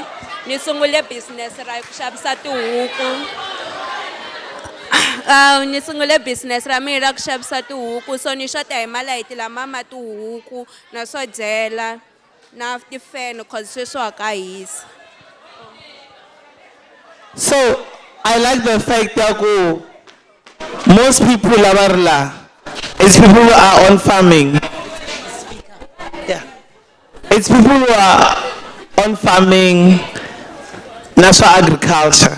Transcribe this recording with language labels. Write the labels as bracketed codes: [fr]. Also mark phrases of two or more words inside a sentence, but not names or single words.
[ts] Ni sungule business ra ku xavisa tihuku. Ni sungule business ra mina ra ku xavisa tihuku, so ni xota hi malayiti lama ma tihuku na swo dyela na tifeno cause sweswo wa ka hisa. [en] So I like the fact that most people labarla it's people who are on farming. Yeah. It's people who are on farming, national agriculture.